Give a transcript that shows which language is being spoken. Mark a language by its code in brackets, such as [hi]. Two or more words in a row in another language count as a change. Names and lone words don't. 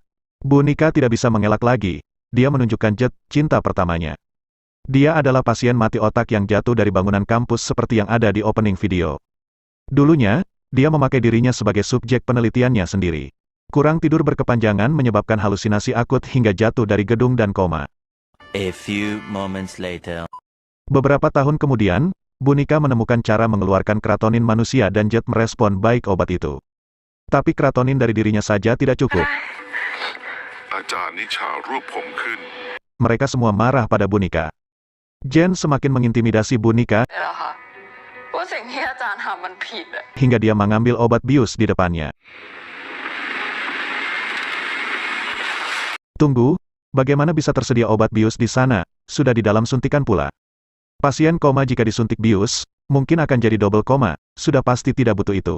[id] Bunika tidak bisa mengelak lagi. Dia menunjukkan jet cinta pertamanya. Dia adalah pasien mati otak yang jatuh dari bangunan kampus seperti yang ada di [en] opening video. [id] Dulunya, dia memakai dirinya sebagai subjek penelitiannya sendiri. Kurang tidur berkepanjangan menyebabkan halusinasi akut hingga jatuh dari gedung dan koma. [en] A few moments later. [id] Beberapa tahun kemudian, Bunika menemukan cara mengeluarkan keratonin manusia dan jet merespon baik obat itu. Tapi keratonin dari dirinya saja tidak cukup. Mereka semua marah pada Bunika. Jen semakin mengintimidasi Bunika, [th] เดี๋ยวนะคะว่าสิ่งที่อาจารย์ทำมันผิดอะ [id] hingga dia mengambil obat bius di depannya. Tunggu, bagaimana bisa tersedia obat bius di sana? Sudah di dalam suntikan pula. Pasien koma jika disuntik bius, mungkin akan jadi double koma, sudah pasti tidak butuh itu.